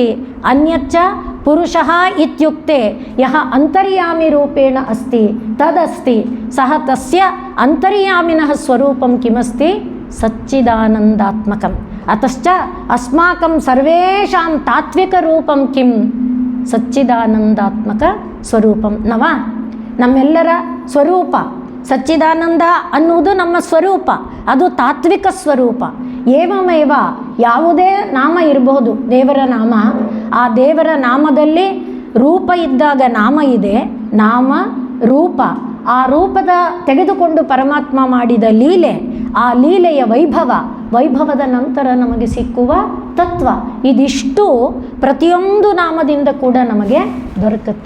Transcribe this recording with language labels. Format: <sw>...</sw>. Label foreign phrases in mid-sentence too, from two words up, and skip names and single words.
<sa>अन्यच्च पुरुषः इत्युक्ते यः अन्तर्यामिरूपेण अस्ति तदस्ति, सः तस्य अन्तर्यामिनः स्वरूपं किमस्ति, सच्चिदानन्दात्मकम्। अतश्च अस्माकं सर्वेषां तात्विकरूपं किं, सच्चिदानन्दात्मक स्वरूपं न वा।</sa> <kn>ನಮ್ಮೆಲ್ಲರ ಸ್ವರೂಪ ಸಚ್ಚಿದಾನಂದ ಅನ್ನುವುದು ನಮ್ಮ ಸ್ವರೂಪ, ಅದು ತಾತ್ವಿಕ ಸ್ವರೂಪ। ಏವಮೇವ ಯಾವುದೇ ನಾಮ ಇರಬಹುದು, ದೇವರ ನಾಮ, ಆ ದೇವರ ನಾಮದಲ್ಲಿ ರೂಪ ಇದ್ದಾಗ ನಾಮ ಇದೆ, ನಾಮ ರೂಪ, ಆ ರೂಪದ ತೆಗೆದುಕೊಂಡು ಪರಮಾತ್ಮ ಮಾಡಿದ ಲೀಲೆ, ಆ ಲೀಲೆಯ ವೈಭವದ ನಂತರ ನಮಗೆ ಸಿಕ್ಕುವ ತತ್ವ, ಇದಿಷ್ಟು ಪ್ರತಿಯೊಂದು ನಾಮದಿಂದ ಕೂಡ ನಮಗೆ ದೊರಕುತ್ತೆ।</kn>